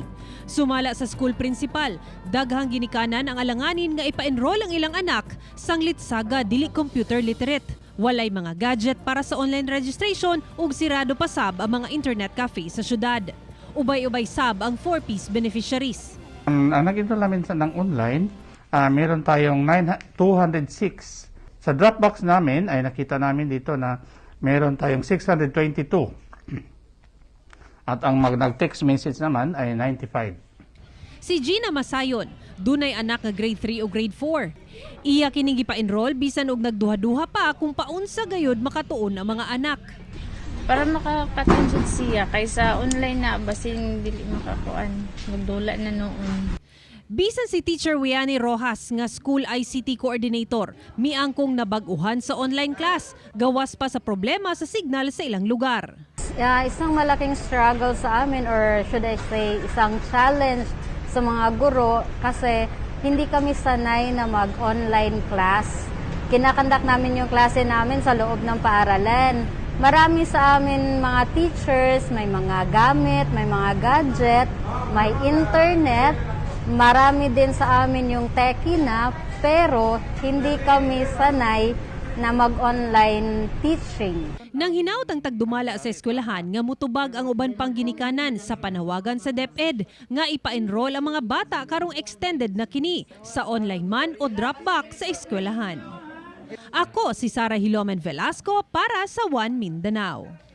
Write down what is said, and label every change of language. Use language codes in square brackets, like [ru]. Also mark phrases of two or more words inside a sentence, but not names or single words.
[ceb] Sumala sa [en] school principal, [ceb] daghang ginikanan ang alanganin nga ipa-enroll ang ilang anak sanglit saga dili [en] computer literate. [ceb] Walay mga gadget para sa [en] online registration [ceb] ug sirado pa sab ang mga [en] internet cafe [ceb] sa syudad. Ubay-ubay sab ang 4-piece beneficiaries. [tl] Ang nag-enroll namin sa ng online, meron tayong 206. Sa Dropbox namin ay nakita namin dito na meron tayong 622. At ang nag-text message naman ay 95. [ceb] Si Gina Masayon, dunay anak nga grade 3 o grade 4. Iya kining gipa-enroll bisan og nagduha-duha pa kung paunsa gayud makatuon ang mga anak. Para makapatensyon siya kaysa online na basin dili makakuan. Magdula na noon. Bisan si Teacher Wiani Rojas nga [en] School ICT Coordinator, [ceb] miangkong nabag-uhan sa online class, gawas pa sa problema sa signal sa ilang lugar. [tl] Isang malaking struggle sa amin [en] or should I say [tl] isang challenge sa mga guro kasi hindi kami sanay na mag- [en] online class. [tl] Kinakandak namin yung klase namin sa loob ng paaralan. Marami sa amin mga teachers, may mga gamit, may mga gadget, may internet. Marami din sa amin yung techie na, pero hindi kami sanay na mag- [en] online teaching. [ceb] Nang hinaut ang tagdumala sa eskwelahan nga mutubag ang uban pang ginikanan sa panawagan sa DepEd nga ipa-enroll ang mga bata karong extended na kini sa online man o Dropbox sa eskwelahan. Ako si Sarah Hilomen Velasco para sa One Mindanao.